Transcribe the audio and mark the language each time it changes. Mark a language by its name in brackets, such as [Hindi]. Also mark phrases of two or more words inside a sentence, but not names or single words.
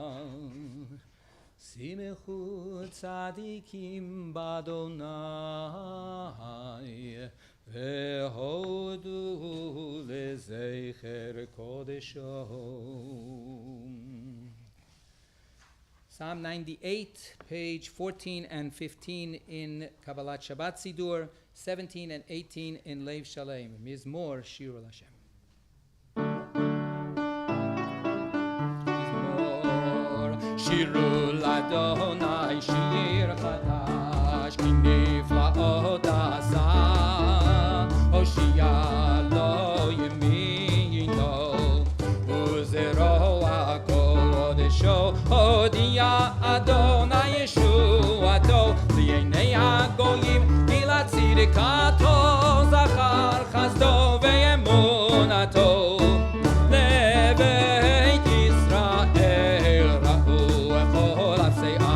[Hebrew] שמחו צדיקים ביהוה והודו לזכר קדשו. [English] Psalm 98, page 14 and 15 in Kabbalat Shabbat Sidur, 17 and 18 in Lev Shalem. [Hebrew] מזמור שיר השם. מזמור שירו ליהוה שיר חדש כי נפלאות עשה הושיעה לו ימינו וזרוע קדשו הודיע יהוה ישועתו לעיני הגוים צדקתו זכר חסדו ואמונתו לבית ישראל ראו כל